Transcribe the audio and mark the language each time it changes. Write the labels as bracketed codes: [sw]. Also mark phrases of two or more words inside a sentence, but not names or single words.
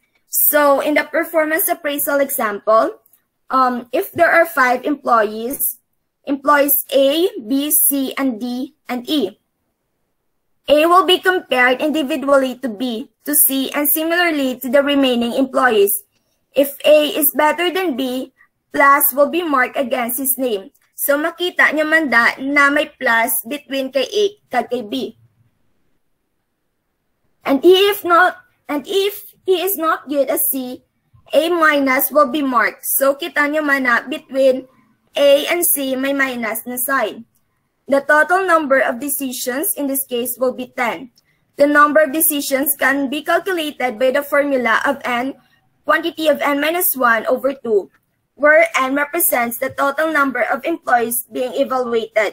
[en] So in the performance appraisal example, if there are 5 employees A, B, C, and D, and E, A will be compared individually to B, to C, and similarly to the remaining employees. If A is better than B, plus will be marked against his name. [hil] So makita nyo manda na may plus between kay A kag kay B. [en] And if he is not good as C, A minus will be marked. So, [hil] kita nyo man na between A and C may minus na sign. [en] The total number of decisions in this case will be 10. The number of decisions can be calculated by the formula of n, quantity of n minus 1 over 2, where n represents the total number of employees being evaluated.